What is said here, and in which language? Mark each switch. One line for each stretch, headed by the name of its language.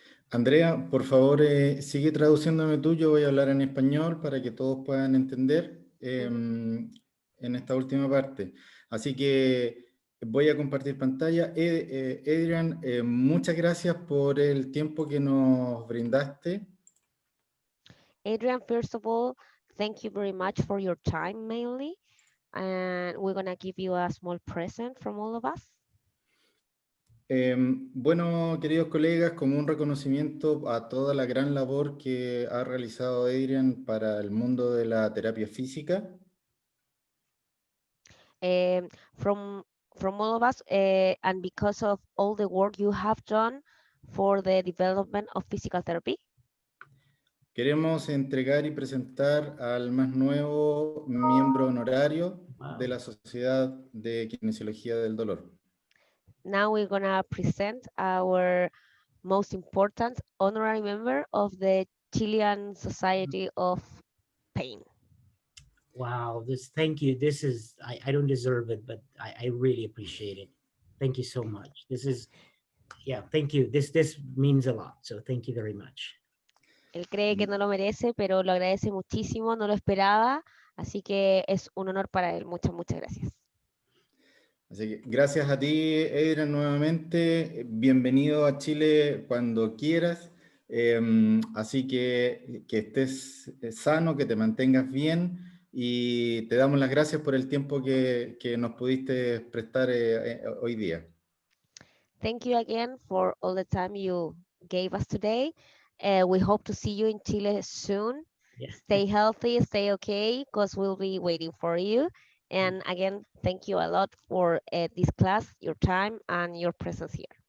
Spanish: Andrea, por favor, sigue traduciéndome tú, yo voy a hablar en español para que todos puedan entender en esta última parte. Así que voy a compartir pantalla. Adriaan, muchas gracias por el tiempo que nos brindaste.
English: Adriaan, first of all, thank you very much for your time mainly, and we're going to give you a small present from all of us.
Spanish: Bueno, queridos colegas, como un reconocimiento a toda la gran labor que ha realizado Adriaan para el mundo de la terapia física.
English: From all of us, and because of all the work you have done for the development of physical therapy.
Spanish: Queremos entregar y presentar al más nuevo miembro honorario de la Sociedad de Kinesiología del Dolor.
English: Now we're going to present our most important honorary member of the Chilean Society of Pain. Wow, thank you. This is, I don't deserve it, but I really appreciate it. Thank you so much. Thank you. This means a lot. So thank you very much.
Spanish: Él cree que no lo merece, pero lo agradece muchísimo, no lo esperaba, así que es un honor para él. Muchas, muchas gracias. Así que gracias a ti, Adriaan, nuevamente. Bienvenido a Chile cuando quieras. Así que estés sano, que te mantengas bien y te damos las gracias por el tiempo que nos pudiste prestar hoy día.
English: Thank you again for all the time you gave us today. We hope to see you in Chile soon. Yeah. Stay healthy, stay okay, because we'll be waiting for you. And again, thank you a lot for this class, your time, and your presence here.